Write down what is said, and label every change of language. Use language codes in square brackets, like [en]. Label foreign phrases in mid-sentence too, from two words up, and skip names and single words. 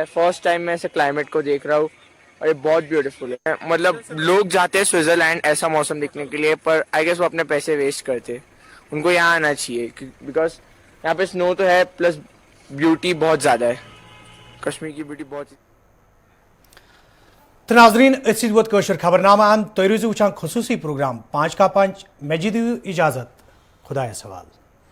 [en] first time [hi] मैं ऐसे क्लाइमेट को देख रहा हूँ और ये बहुत ब्यूटीफुल है। मतलब लोग जाते हैं स्विट्जरलैंड ऐसा मौसम देखने के लिए, पर [en] I guess [hi] वो अपने पैसे वेस्ट करते, उनको यहाँ आना चाहिए बिकॉज यहाँ पे स्नो तो है [en] plus beauty [hi] बहुत ज़्यादा है, कश्मीर की ब्यूटी बहुत। [ks] तो नाजरीन असिद वत कशर खबरनामा तुम रोजू वुचान खसूसी प्रोग्राम 5 का 5 मैं जी इजाजत, खुदा सवाल।